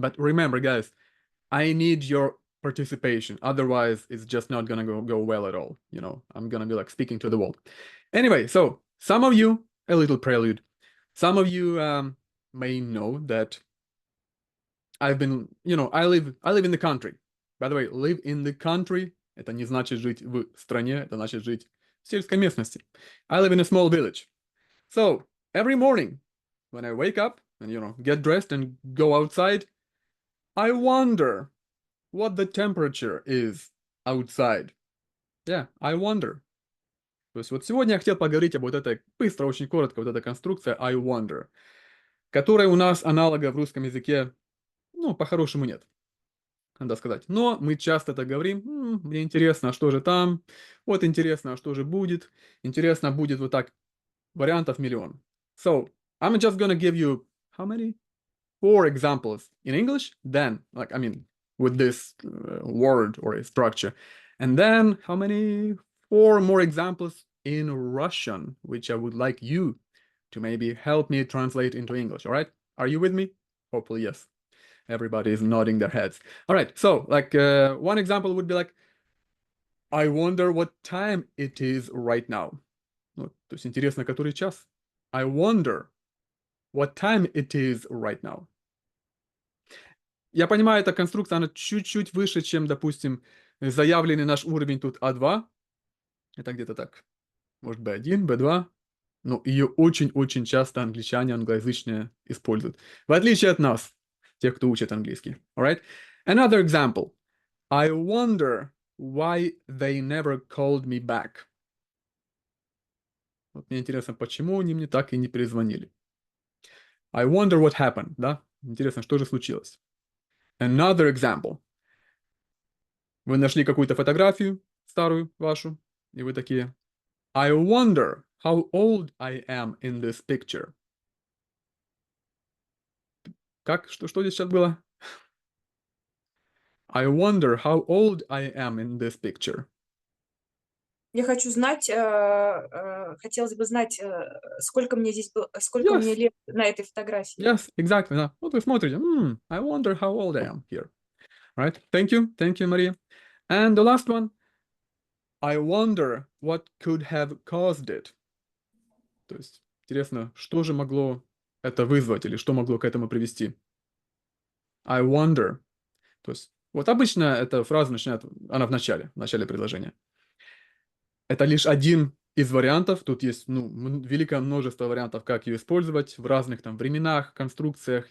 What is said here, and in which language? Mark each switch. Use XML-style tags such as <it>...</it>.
<en>But remember, guys, I need your participation. Otherwise, it's just not gonna go well at all. You know, I'm gonna be like speaking to the wall. Anyway, so some of you, a little prelude. Some of you may know that I've been, you know, I live in the country. By the way, live in the country</en> <ru>— это не значит жить в стране, это значит жить в сельской местности.</ru> <en>I live in a small village. So every morning when I wake up and, you know, get dressed and go outside, I wonder what the temperature is outside. Yeah, I wonder.</en> <ru>То есть вот сегодня я хотел поговорить об вот этой, быстро, очень коротко, вот эта конструкция</ru> <en>I wonder,</en> <ru>которой у нас аналога в русском языке, ну, по-хорошему нет, надо сказать. Но мы часто так говорим: мне интересно, а что же там? Вот интересно, а что же будет? Интересно будет вот так, вариантов миллион.</ru> <en>So, I'm just gonna give you, how many? 4 examples in English, then, like, I mean, with this word or a structure. And then, how many? 4 more examples in Russian, which I would like you to maybe help me translate into English, all right? Are you with me? Hopefully, yes. Everybody is nodding their heads. All right, so, like, one example would be like, I wonder what time it is right now.</en> <ru>Ну, то есть интересно, который час?</ru> <en>I wonder what time it is right now.</en> <ru>Я понимаю, эта конструкция, она чуть-чуть выше, чем, допустим, заявленный наш уровень тут А2. Это где-то так, может, Б1, Б2. Но ее очень-очень часто англичане, англоязычные используют. В отличие от нас, тех, кто учит английский.</ru> <en>Alright? Another example. I wonder why they never called me back.</en> <ru>Вот мне интересно, почему они мне так и не перезвонили.</ru> <en>I wonder what happened,</en> <ru>да? Интересно, что же случилось?</ru> <en>Another example.</en> <ru>Вы нашли какую-то фотографию старую вашу, и вы такие:</ru> <en>I wonder how old I am in this picture.</en> <ru>Как? Что здесь сейчас было?</ru> <en>I wonder how old I am in this picture.</en> <ru>Я хочу знать, хотелось бы знать, сколько мне здесь было, сколько мне</ru> <en>Yes.</en> <ru>лет на этой фотографии.</ru> <en>Yes, exactly.</en> <ru>Да. Вот вы смотрите.</ru> <en>I wonder how old I am here. Right? Thank you, Maria. And the last one. I wonder what could have caused it.</en> <ru>То есть, интересно, что же могло это вызвать или что могло к этому привести?</ru> <en>I wonder.</en> <ru>То есть, вот обычно эта фраза начинает, она в начале предложения. Это лишь один из вариантов. Тут есть, великое множество вариантов, как ее использовать в разных там временах, конструкциях.</ru>